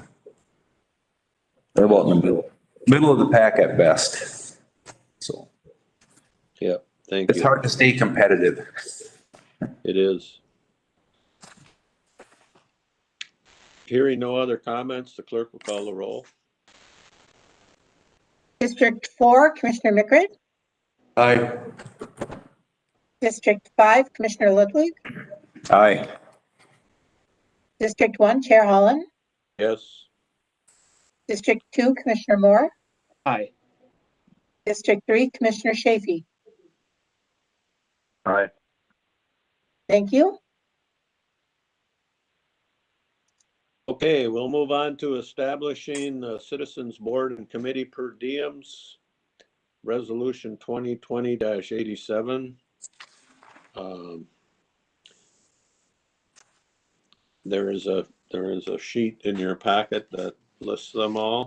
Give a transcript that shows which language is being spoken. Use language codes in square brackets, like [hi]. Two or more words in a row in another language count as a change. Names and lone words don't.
[en] They're about in the middle of the pack at best. So. Yep. Thank you. It's hard to stay competitive. It is. Hearing no other comments, the clerk will call the roll. District 4, Commissioner Mickret. Aye. District 5, Commissioner Ludwig. Aye. District 1, Chair Holland. Yes. District 2, Commissioner Moore. Aye. District 3, Commissioner Chafee. Aye. Thank you. Okay, we'll move on to establishing the Citizens Board and Committee per diems. Resolution 2020-87. There is a sheet in your packet that lists them all.